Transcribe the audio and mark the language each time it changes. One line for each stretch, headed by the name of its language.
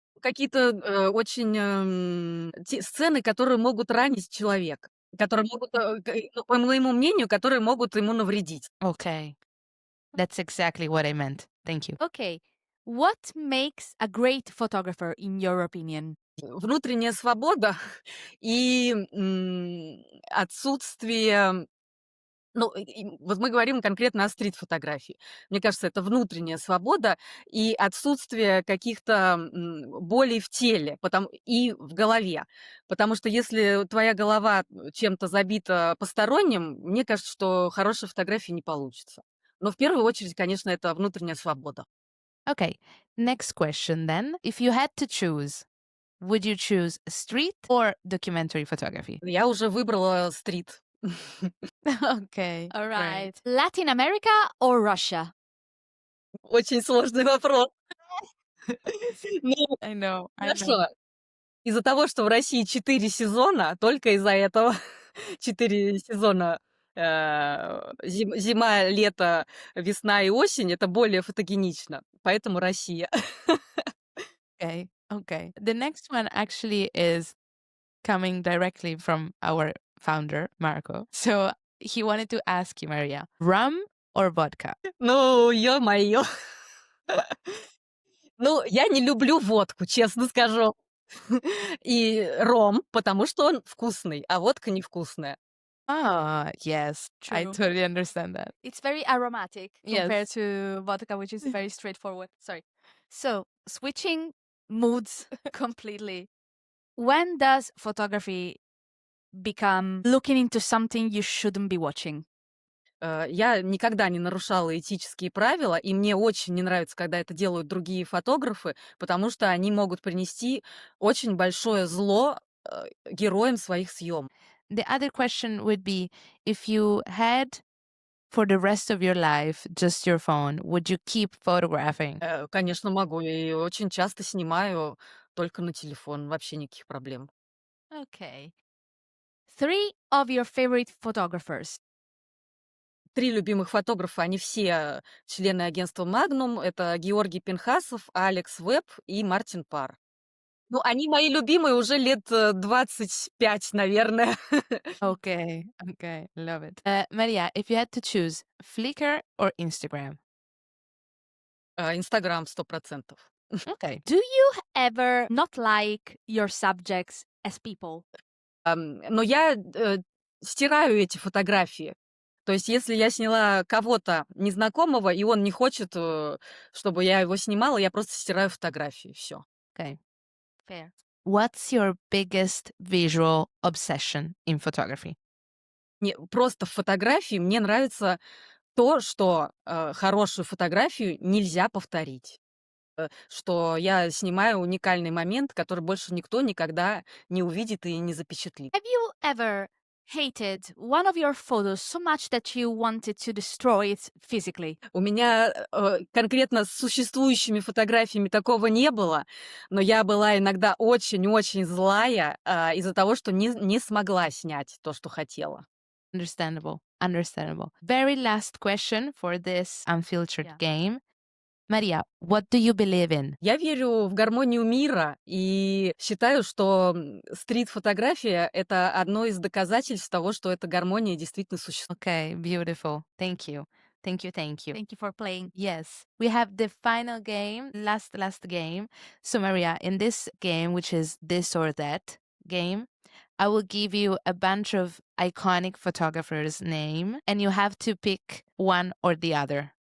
Russian: Какие-то очень сцены, которые могут ранить человека, которые могут, ну, по моему мнению, которые могут ему навредить.
English: Okay. That's exactly what I meant. Thank you. Okay. What makes a great photographer, in your opinion?
Russian: Внутренняя свобода и отсутствие. Ну, вот мы говорим конкретно о стрит-фотографии. Мне кажется, это внутренняя свобода и отсутствие каких-то болей в теле и в голове. Потому что если твоя голова чем-то забита посторонним, мне кажется, что хорошей фотографии не получится. Но в первую очередь, конечно, это внутренняя свобода.
English: Okay. Next question then. If you had to choose, would you choose street or documentary photography?
Russian: Я уже выбрала стрит.
English: Okay. All great. right. Latin America or Russia?
Russian: Очень сложный вопрос. Ну,
English: I know.
Russian: хорошо. Из-за того, что в России 4 сезона, только из-за этого 4 сезона, зима, лето, весна и осень, это более фотогенично, поэтому Россия.
English: Okay. Okay. The next one actually is coming directly from our founder, Marco. So he wanted to ask you, Maria, rum or vodka?
Russian: Ну, ё-моё. Ну, я не люблю водку, честно скажу. И ром, потому что он вкусный, а водка невкусная.
English: Ah, yes. I True. totally understand that. It's very aromatic compared Yes. to vodka, which is very straightforward. Sorry. So, switching moods completely. When does photography become looking into something you shouldn't be watching?
Russian: Я никогда не нарушала этические правила, и мне очень не нравится, когда это делают другие фотографы, потому что они могут принести очень большое зло героям своих съемок.
English: The other question would be if you had for the rest of your life just your phone, would you keep photographing?
Russian: Конечно, могу, и очень часто снимаю только на телефон, вообще никаких проблем.
English: Okay. 3 of your favorite photographers.
Russian: 3 любимых фотографа, они все члены агентства «Магнум». Это Георгий Пинхасов, Алекс Веб и Мартин Парр. Ну, они мои любимые уже лет 25, наверное.
English: Okay, okay, love it. Maria, if you had to choose Flickr or Instagram?
Russian: Инстаграм 100%.
English: Okay. Do you ever not like your subjects as people?
Russian: Но я стираю эти фотографии. То есть если я сняла кого-то незнакомого, и он не хочет, чтобы я его снимала, я просто стираю фотографии, всё.
English: Okay. Fair. what's your biggest visual obsession in photography?
Russian: Просто в фотографии мне нравится то, что хорошую фотографию нельзя повторить. Что я снимаю уникальный момент, который больше никто никогда не увидит и не запечатлит.
English: Have you ever hated one of your photos so much that you wanted to destroy it physically?
Russian: У меня конкретно с существующими фотографиями такого не было, но я была иногда очень-очень злая из-за того, что не смогла снять то, что хотела.
English: Understandable. Understandable. Very last question for this unfiltered Yeah. game. Maria, what do you believe in?
Russian: Я верю в гармонию мира и считаю, что стрит-фотография — это одно из доказательств того, что эта гармония действительно существует.
English: Okay, beautiful. Thank you. Thank you. Thank you. Thank you for playing. Yes, we have the final game, last game. So Maria, in this game, which is this or that game, I will give you a bunch of iconic photographers' name, and you have to pick one or the other.